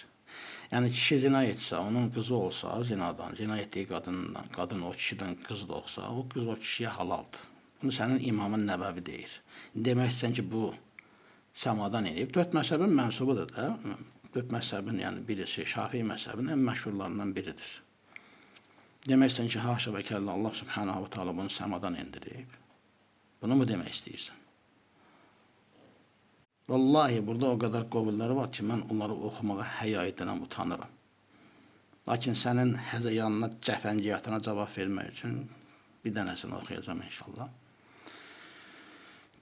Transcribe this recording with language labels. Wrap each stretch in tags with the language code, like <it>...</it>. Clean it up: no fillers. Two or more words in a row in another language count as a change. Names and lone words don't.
<az>Yəni, kişi zina etsə, onun qızı olsa zinadan, zina etdiyi qadın o kişidən qız doğsa, o qız o kişiyə halaldır. Bunu sənin imamın Nəvəvi deyir. Demək istəyən ki, bu səmadan eləyib. 4 məzhəbin mənsubudur da. 4 məzhəbin, yəni birisi Şafii məzhəbinin ən məşhurlarından biridir. Demək istəyən ki, haşa və kəllə</az> <ar>الله سبحانه وتعالى</ar> <az>bunu səmadan indirib. Bunu mu demək istəyirsən? Vallahi burada o qədər qovulları var ki, mən onları oxumağa həya edənəm, utanıram. Lakin sənin həzəyanına, cəfəngiyatına cavab vermək üçün bir dənəsini oxuyacağım inşallah.</az>